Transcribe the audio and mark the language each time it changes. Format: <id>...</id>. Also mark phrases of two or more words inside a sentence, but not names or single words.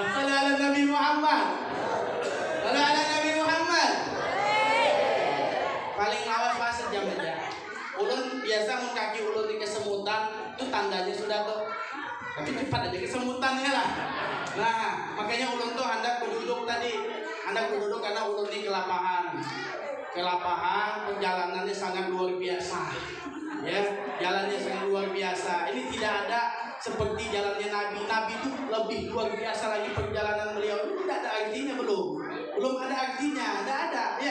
<ar>Salam ala Nabi Muhammad. Salam ala Nabi Muhammad.</ar> <bjn>Paling lawas pas sejam aja. Ulun biasa mun kaki ulun di kesemutan, itu tandanya sudah tuh. Tapi cepat aja kesemutannya lah. Nah, makanya ulun tuh hendak berduduk tadi. Hendak berduduk karena ulun di kelapahan. Perjalanannya sangat luar biasa. Ya, jalannya sangat luar biasa. Ini tidak ada seperti jalannya Nabi. Nabi itu lebih luar biasa lagi perjalanan beliau. Ini tidak ada artinya belum ada artinya, tidak ada ya.</bjn>